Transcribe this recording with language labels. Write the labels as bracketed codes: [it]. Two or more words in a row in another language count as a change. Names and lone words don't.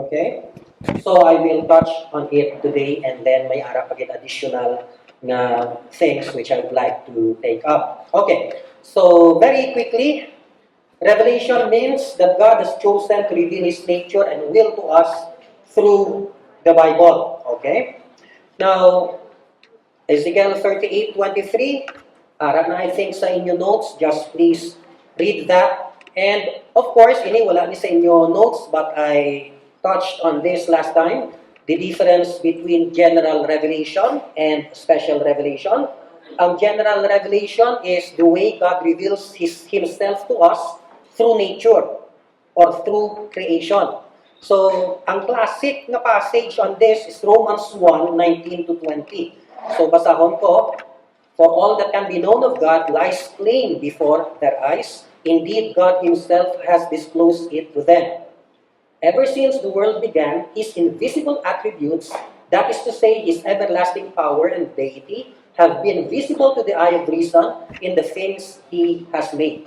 [en] Okay? So I will touch on it today and then [hil] may ara pagit [en] additional na things which I would like to take up. Okay, so very quickly, revelation means that God has chosen to reveal His nature and will to us through the Bible. Okay? Now, Ezekiel 38:23, [hil] ara na [en] I think sa inyo notes, just please read that. And of course, [hil] ini wala ni sa inyo [en] notes, but I touched on this last time, the difference between general revelation and special revelation. Ang general revelation is the way God reveals Himself to us through nature or through creation. So, ang classic na passage on this is Romans 1:19-20. So, [hil] basahon ko, [en] for all that can be known of God lies plain before their eyes. Indeed, God Himself has disclosed it to them. Ever since the world began, His invisible attributes, that is to say, His everlasting power and deity, have been visible to the eye of reason in the things He has made.